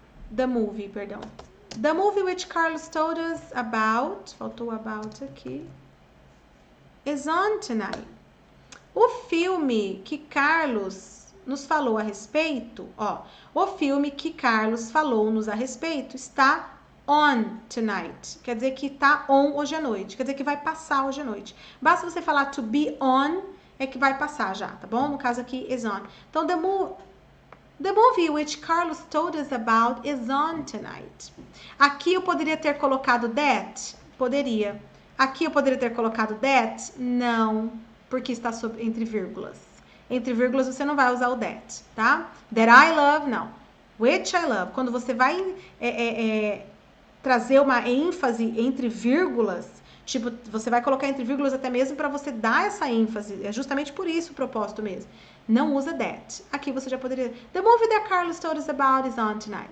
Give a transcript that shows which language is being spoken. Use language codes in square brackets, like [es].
[en] The movie which Carlos told us about, [pt] faltou [en] about [pt] aqui, [en] is on tonight. [pt] O filme que Carlos nos falou a respeito, o filme que Carlos falou-nos a respeito está [en] on tonight. [pt] Quer dizer que está on hoje à noite. Quer dizer que vai passar hoje à noite. Basta você falar [en] to be on, [pt] é que vai passar já, tá bom? No caso aqui, [en] is on. [pt] Então, [en] the movie which Carlos told us about is on tonight. [pt] Aqui eu poderia ter colocado that? Poderia. Aqui eu poderia ter colocado that? Não, porque está entre vírgulas. Entre vírgulas você não vai usar o that, tá? [en] That I love, [pt] não. [en] Which I love. [pt] Quando você vai trazer uma ênfase entre vírgulas, tipo, você vai colocar entre vírgulas até mesmo para você dar essa ênfase. É justamente por isso o propósito mesmo. Não usa that. Aqui você já poderia... [en] The movie that Carlos told us about is on tonight.